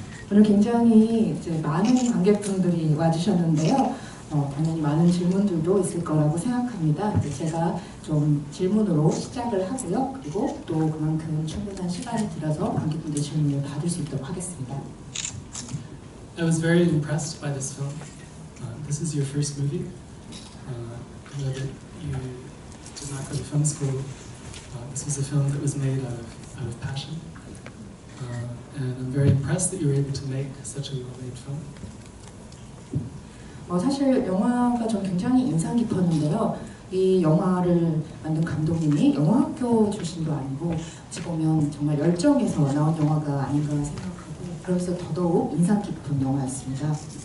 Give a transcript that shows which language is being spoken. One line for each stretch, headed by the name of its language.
Korean: 오늘 굉장히 이제 많은 관객분들이 와주셨는데요. 당연히 많은 질문들도 있을 거라고 생각합니다. 제가 좀 질문으로 시작을 하고요. 그리고 또 그만큼 충분한 시간을 들여서 관객분들 질문을 받을 수 있도록 하겠습니다.
English: I was very impressed by this film. This is your first movie. I know that you did not go to film school. This was a film that was made out of passion. And I'm very impressed that you were able to make such a well-made film.
Korean: 사실 영화가 전 굉장히 인상 깊었는데요. 이 영화를 만든 감독님이 영화학교 출신도 아니고 어찌 보면 정말 열정에서 나온 영화가 아닌가 생각하고 그래서 더더욱 인상 깊은 영화였습니다.